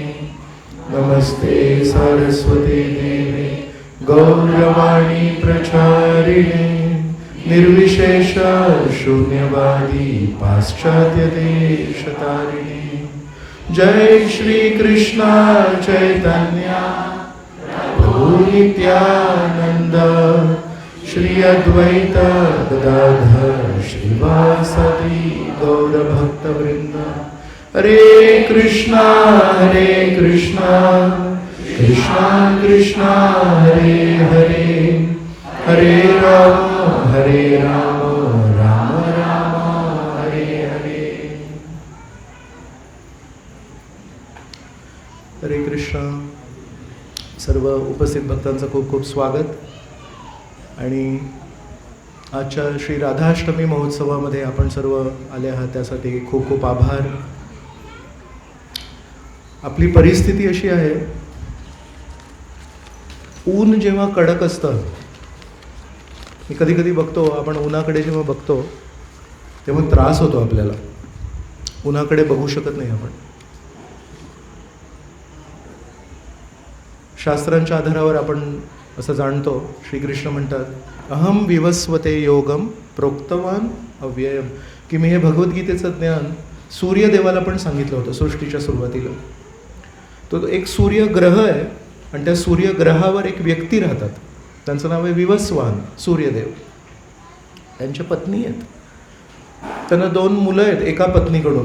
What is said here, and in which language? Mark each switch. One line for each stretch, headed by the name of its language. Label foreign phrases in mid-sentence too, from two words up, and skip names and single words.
Sanskrit: नमस्ते सरस्वती देवे गौरवाणी प्रचारिणे निर्विशेष शून्यवादी पाश्चात्य देशतारिणे। जय श्री कृष्ण चैतन्य प्रभु नित्यानंद श्री अद्वैत गदाधर श्रीवासदि गौर भक्तवृंद। हरे कृष्णा कृष्णा कृष्णा हरे हरे हरे राम राम राम हरे हरे। हरे कृष्णा।
Marathi: सर्व उपस्थित भक्तांचं खूप खूप स्वागत। आणि आजच्या श्री राधाष्टमी महोत्सवामध्ये आपण सर्व आले आहात त्यासाठी खूप खूप आभार। आपली परिस्थिती अशी आहे, ऊन जेव्हा कडक असतं, मी कधी कधी बघतो, आपण उन्हाकडे जेव्हा बघतो तेव्हा त्रास होतो आपल्याला, उन्हाकडे बघू शकत नाही आपण। शास्त्रांच्या आधारावर आपण असं जाणतो, श्रीकृष्ण म्हणतात
Sanskrit: अहम विवस्वते योगम प्रोक्तवान अव्ययम,
Marathi: की मी हे भगवद्गीतेचं ज्ञान सूर्यदेवाला पण सांगितलं होतं सृष्टीच्या सुरुवातीला। तो एक सूर्यग्रह आहे आणि त्या सूर्यग्रहावर एक व्यक्ती राहतात, त्यांचं नाव आहे विवस्वान सूर्यदेव। त्यांच्या पत्नी आहेत, त्यांना 2 मुलं आहेत एका पत्नीकडून।